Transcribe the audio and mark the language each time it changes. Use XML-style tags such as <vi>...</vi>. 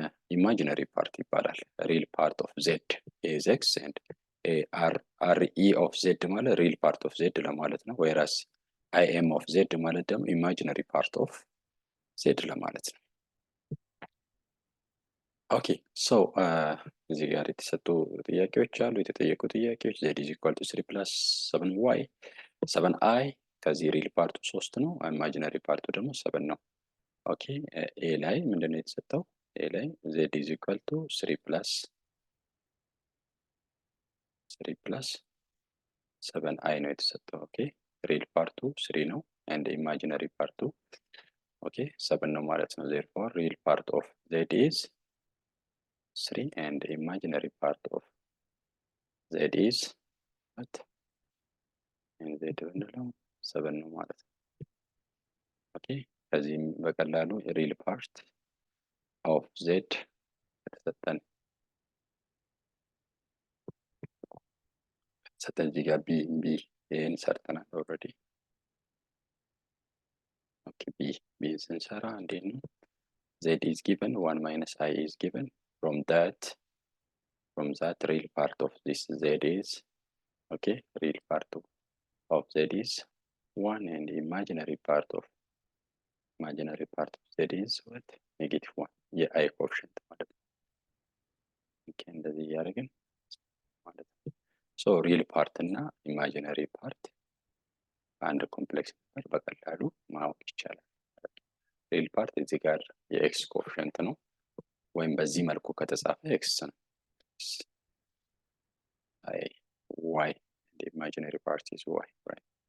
<am>ኢማጂነሪ ፓርት ይባላል። ሪል ፓርት ኦፍ ዜድ ኢዝ ኤክስ and አር ኢ ኦፍ ዜድ ማለት ሪል ፓርት ኦፍ ዜድ ለማለት ነው። whereas አይ ኤም ኦፍ ዜድ ማለት ደግሞ ኢማጂነሪ ፓርት ኦፍ ዜድ ለማለት ነው። ኦኬ ሶ እዚህ ጋር የተሰጡ ጥያቄዎች አሉ። የተጠየቁ ጥያቄዎች</am> <en>z is equal to 3 plus 7y 7i</en> <am>ከዚህ ሪል ፓርቱ 3 ነው፣ ኢማጂነሪ ፓርቱ ደግሞ 7 ነው። ኦኬ ኤ ላይ ምንድነው የተሰጠው?</am> <en>ኤ ላይ z is equal to 3 plus 7i</en> <am>ነው የተሰጠው። ኦኬ ሪል ፓርቱ 3 ነው</am> <en>and ኢማጂነሪ ፓርቱ</en> <am>ኦኬ 7 ነው ማለት ነው።</am> <en>therefore real part of z is 3 and imaginary part of z is what?</en> <am>and z ብንለው 7 ነው ማለት ነው። ኦኬ ከዚህም በቀላሉ</am> <en>real part of z</en> <am>ከተሰጠን እዚህ ጋር ቢ ይሄን ሰርተናል ኦልሬዲ። ኦኬ ቢ ስንሰራ እንዴት ነው?</am> <en>z is given 1 minus i is given from that real part of this z is okay real part of z is 1 and imaginary part of z is what?</en> <am>-1 የአይ ኮኤፊሽንት ማለት ነው። ኦኬ እንደዚህ ያደርግን ማለት ነው። ሶ ሪል ፓርት እና ኢማጂነሪ ፓርት አንድ ኮምፕሌክስ ነምበር በቀላሉ ማወቅ ይቻላል። ሪል ፓርት እዚህ ጋር የኤክስ ኮኤፊሽንት ነው ወይም በዚህ መልኩ ከተጻፈ ኤክስ ነው። አይ ዋይ</am> <en>the imaginary part is y, right?</en>